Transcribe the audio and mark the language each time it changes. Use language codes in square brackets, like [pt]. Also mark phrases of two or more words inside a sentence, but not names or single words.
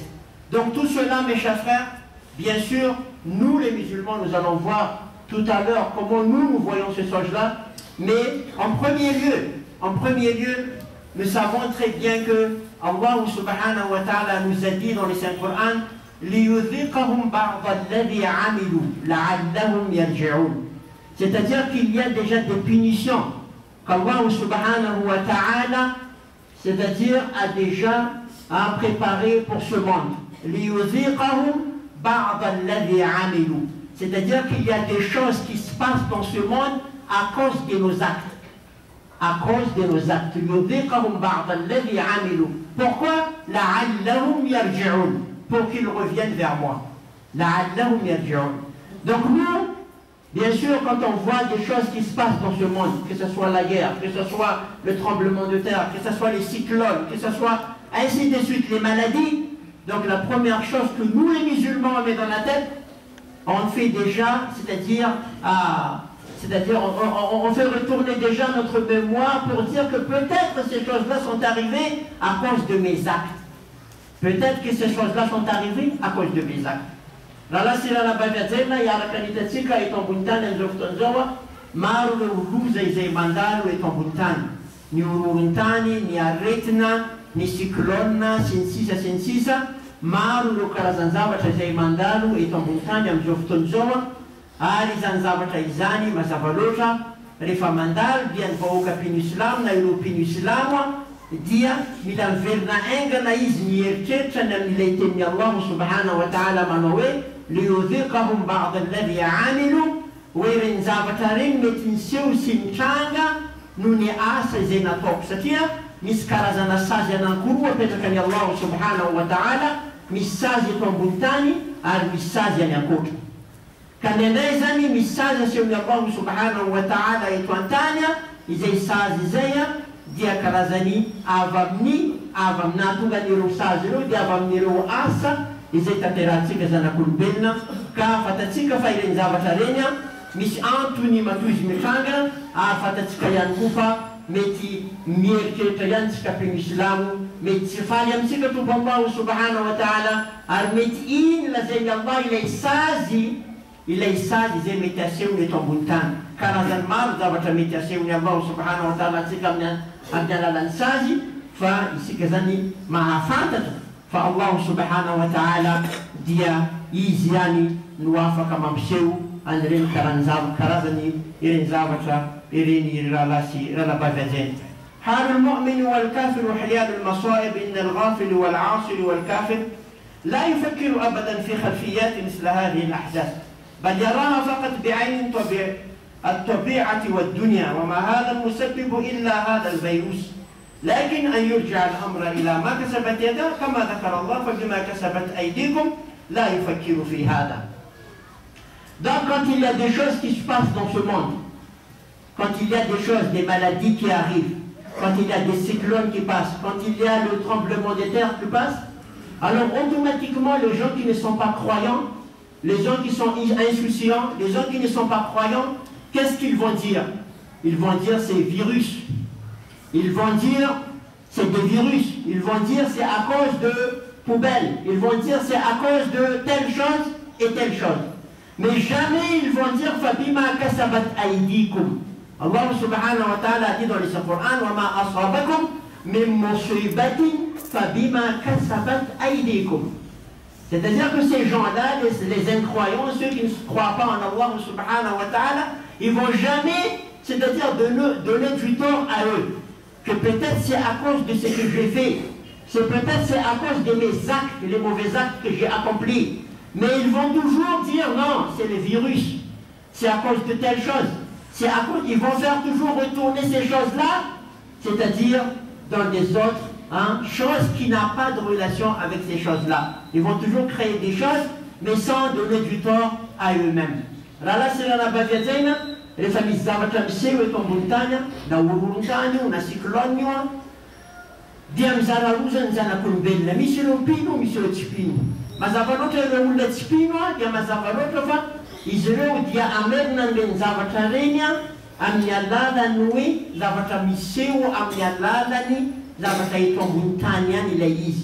[fr] Donc tout cela, mes chers frères, bien sûr, nous les musulmans, nous allons voir tout à l'heure comment nous voyons ces choses-là, mais en premier lieu, nous savons très bien que Allah [ar] سبحانه وتعالى [fr] nous a dit dans les Saint Coran [ar] لِيُذِقَهُمْ بَعْضَ الَّذِي عَمِلُوا لَعَلَّهُمْ يَرْجِعُونَ. [fr] C'est-à-dire qu'il y a déjà des punitions qu'Allah [ar] سبحانه وتعالى, [fr] c'est-à-dire a déjà préparé pour ce monde. [ar] لِيُذِقَهُمْ بَعْضَ الَّذِي عَمِلُوا. [fr] C'est-à-dire qu'il y a des choses qui se passent dans ce monde à cause de nos actes. À cause de nos actes. [ar] لِيُذِقَهُمْ بَعْضَ الَّذِي عَمِلُوا. Pourquoi لَعَلَّهُمْ يَرْجِعُونَ. [fr] Pour qu'ils reviennent vers moi. [ar] لَعَلَّهُمْ يَرْجِعُونَ. [fr] Donc nous, bien sûr, quand on voit des choses qui se passent dans ce monde, que ce soit la guerre, que ce soit le tremblement de terre, que ce soit les cyclones, que ce soit ainsi de suite les maladies, donc la première chose que nous les musulmans on met dans la tête, on fait déjà, c'est-à-dire on fait retourner déjà notre mémoire pour dire que peut-être ces choses-là sont arrivées à cause de mes actes. Peut-être que ces choses-là sont arrivées à cause de mes actes. [mg] Raha sira nabavazena iaraka nitatsika eto ambony tany amin'izao fotoana zao maro ireo loza izay mandalo eto ambony tany. Ny horohoron-tany, ny aretina, ny cyclone sy ny sisa sy ny sisa. maro ireo karazany zavatra izay mandalo eto ambony tany amin'izao fotoana izao ary izany zavatra izany mazava loatra rehefa mandalo dia ny vahoaka mpino islamo na ireo mpino islamo dia mila miverina aingana izy mieritreritra ny amin'ilay tenin'ny Allahu [ar] سبحانه وتعالى [mg] manao hoe [ar] ليذيقهم بعض الذي عملوا [mg] hoe reny zavatra reny mety niseho sy mitranga no ny asa izay nataoko satria misy karazana sazy anankoroa apetraka ny Allahu [ar] سبحانه وتعالى, [mg] misy sazy eto ambony tany ary misy sazy any ankoatra. Ka nendray zany misy sazy asehon'ny Allahu [ar] سبحانه وتعالى [mg] eto an-tany izay sazy izay dia karazany avy amin'ahatonga an'ireo sazy ireo dia avy amin'ireo asa izay tanterahantsika zanak'olombelona. Ka fatatsika fa ireny zavatra reny misy antony matoy izy mitranga, fatatsika ihany koa fa mety mieritreritra ihany tsika mpino islamo, mety tsy faly amintsika tombo Allahu [ar] سبحانه وتعالى, [mg] ary mety iny lazainy Allah ilay sazy izay mety asehony eto ambony tany. Karazany maro zavatra mety asehony Allahu [ar] سبحانه وتعالى [mg] antsika amin'ny alalan'ny sazy, fa isika zany mahafantatra fa Allahu [ar] سبحانه وتعالى [mg] dia izy ihany no afaka mampiseho an'ireny karazany ireny zavatra ireny ralabaviazeny. [ar] حال المؤمن والكافر وحيال المصائب إن الغافل والعاصي والكافر لا يفكر أبدا في خلفيات مثل هذه الأحداث، بل يراها فقط بعين الطبيعة والدنيا، وما هذا المسبب إلا هذا الفيروس. لكن أن يرجع الأمر إلى ما كسبت يده كما ذكر الله فبما كسبت أيديكم لا يفكر في هذا. [fr] Donc quand il y a des choses qui se passent dans ce monde, quand il y a des choses, des maladies qui arrivent, quand il y a des cyclones qui passent, quand il y a le tremblement de terre qui passe, alors automatiquement les gens qui ne sont pas croyants, les gens qui sont insouciants, les gens qui ne sont pas croyants, qu'est-ce qu'ils vont dire? Ils vont dire c'est virus. Ils vont dire c'est des virus. Ils vont dire c'est à cause de poubelles. Ils vont dire c'est à cause de telle chose et telle chose. Mais jamais ils vont dire [ar] فبما كسبت أيديكم. [fr] Allah [ar] سبحانه وتعالى [fr] dit dans le Coran [ar] وما أصابكم من مصيبة فبما كسبت أيديكم. [fr] C'est-à-dire que ces gens-là, les incroyants, ceux qui ne croient pas en Allah [ar] سبحانه وتعالى, [fr] ils vont jamais, c'est-à-dire donner du tort à eux. Que peut-être c'est à cause de ce que j'ai fait, peut-être c'est à cause de mes actes, les mauvais actes que j'ai accomplis. Mais ils vont toujours dire non, c'est le virus, c'est à cause de telle chose, ils vont faire toujours retourner ces choses-là, c'est-à-dire dans des autres choses qui n'ont pas de relation avec ces choses-là. Ils vont toujours créer des choses, mais sans donner du tort à eux-mêmes. Là, c'est la [mg] baviazaina, [fr] les familles [mg] zavatra miseho eto ambony tany, na horohoron-tany io, na cyclone io, dia mizara roa zany zanak'olombelona, misy ireo mpino, misy ireo tsy mpino. Mazava loatra ireo olona tsy mpino dia mazava loatra fa izy ireo dia amerina an'ireny zavatra reny amin'ny alalany hoe zavatra miseho amin'ny alalany zavatra eto ambony tany ihany ilay izy.